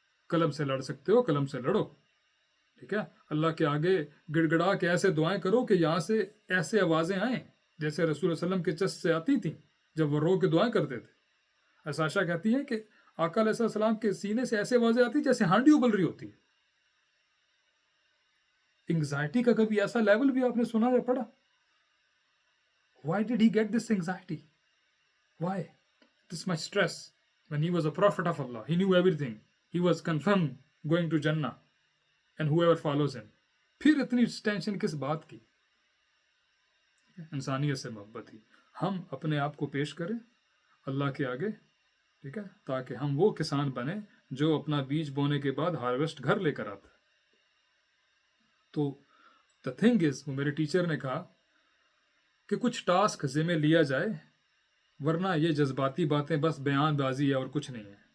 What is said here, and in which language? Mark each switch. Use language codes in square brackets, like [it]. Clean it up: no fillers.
[ur] قلم سے لڑ سکتے ہو, قلم سے لڑو. ٹھیک ہے, اللہ کے آگے گڑ گڑا کے ایسے دعائیں کرو کہ یہاں سے ایسے آوازیں آئیں جیسے رسول اللہ علیہ وسلم کے چست سے آتی تھیں جب وہ رو کے دعائیں کرتے تھے. عائشہ کہتی ہے کہ آقا علیہ السلام کے سینے سے ایسے آوازیں آتی جیسے ہانڈی ابل رہی ہوتی ہے. انگزائٹی کا کبھی ایسا لیول بھی آپ نے سنا یا پڑھا؟ [en] Why did he get this anxiety? Why? This much stress. When he was a prophet of Allah, he knew everything. He was confirmed going to Jannah and whoever follows him. [ur] پھر اتنی tension کس بات کی؟ انسانیت سے محبت ہی. ہم اپنے آپ کو پیش کریں اللہ کے آگے, ٹھیک ہے, تاکہ ہم وہ کسان بنیں جو اپنا بیج بونے کے بعد ہارویسٹ گھر لے کر آتا ہے. تو [en] the thing is, [ur] وہ میرے ٹیچر نے کہا کہ کچھ ٹاسک ذمہ لیا جائے, ورنہ یہ جذباتی باتیں بس بیان بازی ہے اور کچھ نہیں ہے.